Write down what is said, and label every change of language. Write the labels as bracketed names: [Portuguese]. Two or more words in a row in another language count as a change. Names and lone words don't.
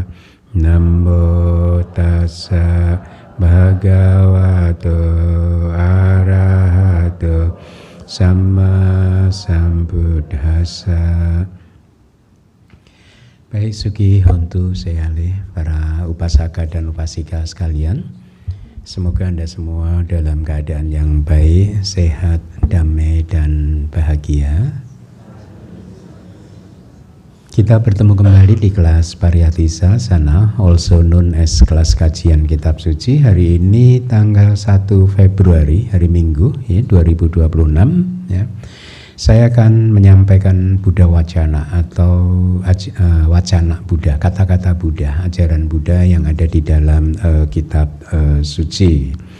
[Pali] Namo Tassa Bhagavato Arahato Sama Sambuddhassa. Baik, Sugi Hontu Seale, [Indonesian] para upasaka dan upasika sekalian, semoga Anda semua dalam keadaan yang baik, sehat, damai, dan bahagia. Kita bertemu kembali di kelas Pariyatisa Sana, [English] also known as [Indonesian] kelas kajian kitab suci. Hari ini tanggal 1 Februari, hari Minggu, ya, 2026. Ya. Saya akan menyampaikan Buddha Wacana atau wacana Buddha, kata-kata Buddha, ajaran Buddha yang ada di dalam kitab suci.